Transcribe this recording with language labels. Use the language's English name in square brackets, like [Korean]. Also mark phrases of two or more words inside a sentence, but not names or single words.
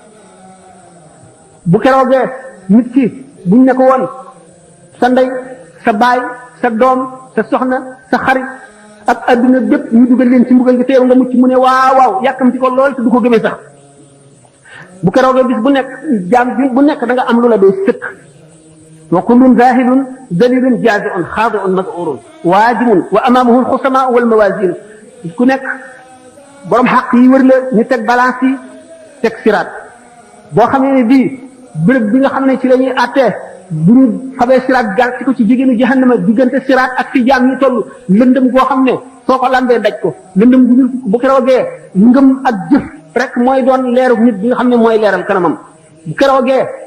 [Wolof] bu keroogee nit ki buñ ne ko woon sa ndey sa baay sa doom sa soxna sa xarit ak adduna bépp ñu dugal leen ci mbugal gi teew nga mucc mu ne waaw waaw yàkkamti ko lool te du ko gëmee sax bu keroogee bis bu nekk jaam bu nekk da nga am lu la doy sëkk [Arabic] وَكُلٌّ زَاهِدٌ دَلِيلٌ جَازِعٌ خَاشِعٌ مَذْعُورٌ وَاجِمٌ وَأَمَامَهُ الْخُصَمَاءُ وَالْمَوَازِينُ [Wolof] ku nekk borom xaq yi wër la ñu teg balance yi teg siraat boo xamee ne bii béréb bi nga xam ne ci la ñuy àttee bu ñu xamee siraat gar ci ko ci jigéenu jahannama diggante siraat ak fi jaam ñi toll lëndëm goo xam ne soo ko lambee daj ko lëndëm gu ñuul bu keroogee ngëm ak jëf rek mooy doon leeru nit bi nga xam ne mooy leeral kanamam bu keroogee